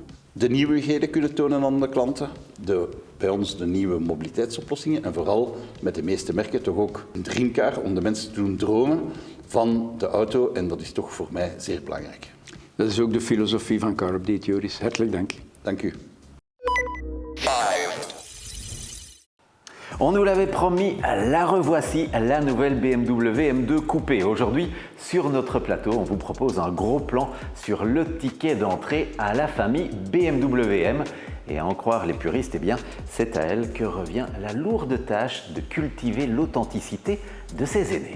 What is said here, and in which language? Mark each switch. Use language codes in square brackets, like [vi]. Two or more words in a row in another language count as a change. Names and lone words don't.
[nl] De nieuwigheden kunnen tonen aan de klanten, bij ons de nieuwe mobiliteitsoplossingen en vooral met de meeste merken toch ook een dreamcar om de mensen te doen dromen van de auto en dat is toch voor mij zeer belangrijk. Dat is ook de filosofie van Car Update, Joris. Hartelijk dank. Dank u. [fr] On nous l'avait promis, la revoici, la nouvelle BMW M2 Coupé. Aujourd'hui, sur notre plateau, on vous propose un gros plan sur le ticket d'entrée à la famille BMW M. Et à en croire les puristes, eh bien, c'est à elle que revient la lourde tâche de cultiver l'authenticité de ses aînés.